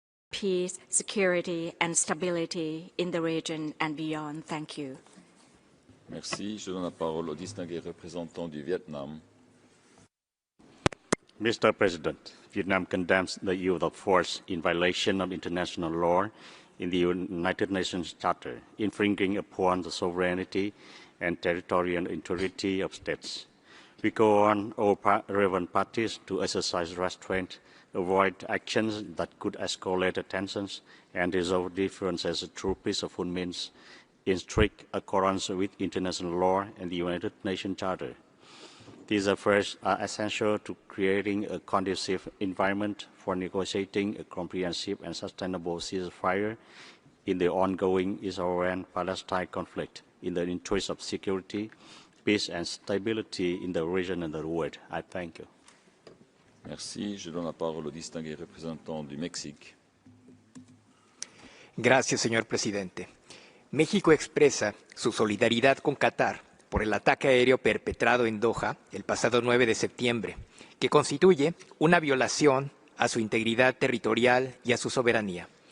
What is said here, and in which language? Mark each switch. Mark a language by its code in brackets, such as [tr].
[en] peace, security, and stability in the region and beyond. Thank you. [fr] Merci. Je donne la parole au distingué représentant du Vietnam. [en] Mr. President, Vietnam condemns the use of force in violation of international law in the United Nations Charter, infringing upon the sovereignty and territorial integrity of states. We call on all relevant parties to exercise restraint, avoid actions that could escalate tensions, and resolve differences through peaceful means in strict accordance with international law and the United Nations Charter. These efforts are essential to creating a conducive environment for negotiating a comprehensive and sustainable ceasefire in the ongoing Israel-Palestine conflict in the interest of security, peace and stability in the region and the world. I thank you. [fr] Merci. Je donne la parole au distingué représentant du Mexique. [es] Gracias, señor presidente. México expresa su solidaridad con Qatar por el ataque aéreo perpetrado en Doha el pasado 9 de septiembre, que constituye una violación a su integridad territorial y a su soberanía.